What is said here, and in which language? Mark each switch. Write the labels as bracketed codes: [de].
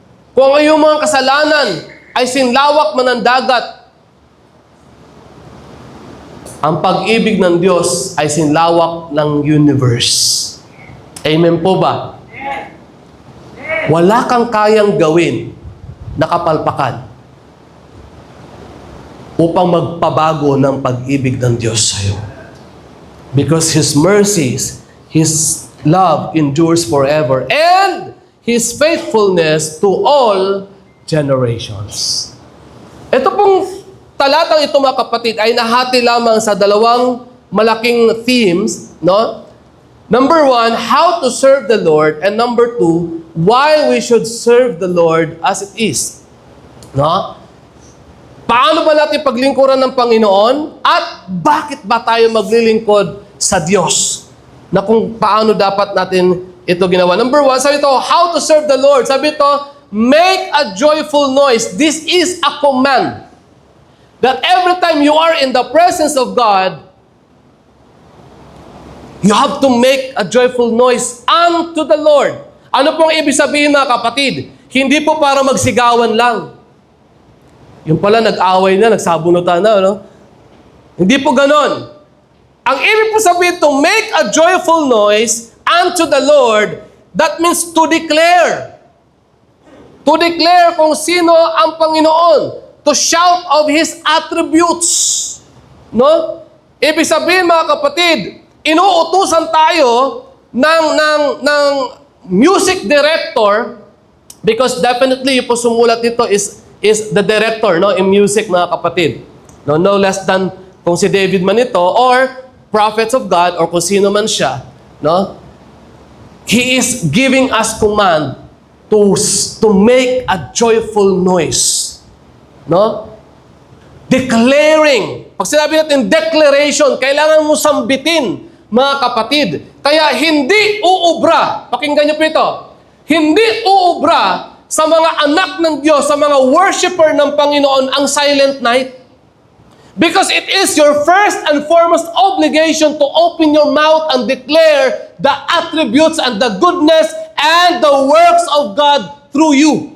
[tl] Kung ang iyong mga kasalanan ay sinlawak man ng dagat, ang pag-ibig ng Diyos ay sinlawak ng universe. Amen po ba? Wala kang kayang gawin na kapalpakan upang magpabago ng pag-ibig ng Diyos sa iyo. [en] Because His mercies, His love endures forever, and His faithfulness to all generations. [tl] Ito pong talatang ito, mga kapatid, ay nahati lamang sa dalawang malaking themes [en] no? Number 1, how to serve the Lord. And number 2, why we should serve the Lord as it is. [tl] No? Paano ba natin paglingkuran ng Panginoon? At bakit ba tayo maglilingkod sa Diyos? Na kung paano dapat natin ito ginawa. Number 1, sabi ito, [en] how to serve the Lord. [tl] Sabi ito, [en] make a joyful noise. This is a command. That every time you are in the presence of God, you have to make a joyful noise unto the Lord. [tl] Ano pong ibig sabihin, mga kapatid? Hindi po para magsigawan lang. Yung pala, nag-away na, nagsabunutan na, no? Hindi po ganon. Ang ibig po sabihin, [en] to make a joyful noise unto the Lord, that means to declare. To declare [tl] kung sino ang Panginoon. [en] To shout of His attributes. [tl] No? Ibig sabihin, mga kapatid, inuutusan tayo ng music director, [en] because definitely [tl] yung po sumulat nito [en] is the director, [tl] no, in music, mga kapatid. [en] No less than [tl] kung si David man ito [en] or prophets of God or [tl] kung sino man siya, no? [en] He is giving us command to make a joyful noise. [tl] No? Declaring. Pag sinabi natin declaration, kailangan mo sambitin, mga kapatid. Kaya hindi uubra, pakinggan niyo po ito, hindi uubra sa mga anak ng Diyos, sa mga worshiper ng Panginoon ang silent night. [en] Because it is your first and foremost obligation to open your mouth and declare the attributes and the goodness and the works of God through you.